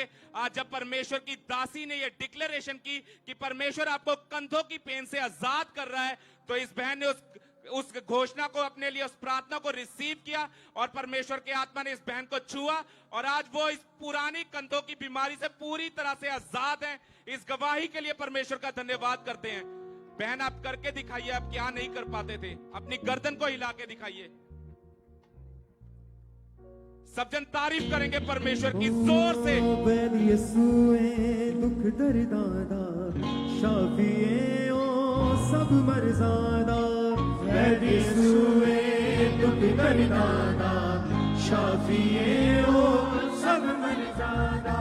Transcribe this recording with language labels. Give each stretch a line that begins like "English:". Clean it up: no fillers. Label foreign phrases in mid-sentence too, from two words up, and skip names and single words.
Hindi: आज जब परमेश्वर की दासी ने ये डिक्लेरेशन की कि परमेश्वर आपको कंधों की पेन से आजाद कर रहा है, तो इस बहन ने उस घोषणा को अपने लिए, उस प्रार्थना को रिसीव किया और परमेश्वर के आत्मा ने इस बहन को छुआ और आज वो इस पुरानी कंधों की बीमारी से पूरी तरह से आजाद हैं। इस गवाही के लिए परमेश्वर का धन्यवाद करते हैं। बहन आप करके दिखाइए, आप क्या नहीं कर पाते थे, अपनी गर्दन को हिला के दिखाइए। सब जन तारीफ करेंगे परमेश्वर की जोर से।
Punjabi: ਦੁੱਖ ਦਰਦਾਂ ਦਾ ਸ਼ਾਫ਼ੀ ਏ ਓ ਸਭ ਮਰਜ਼ਾਂ ਦਾ ਯਿਸੂ ਏ ਦੁੱਖ ਦਰਦਾਂ ਦਾ ਸ਼ਾਫ਼ੀ ਏ ਓ ਸਭ ਮਰਜ਼ਾਂ ਦਾ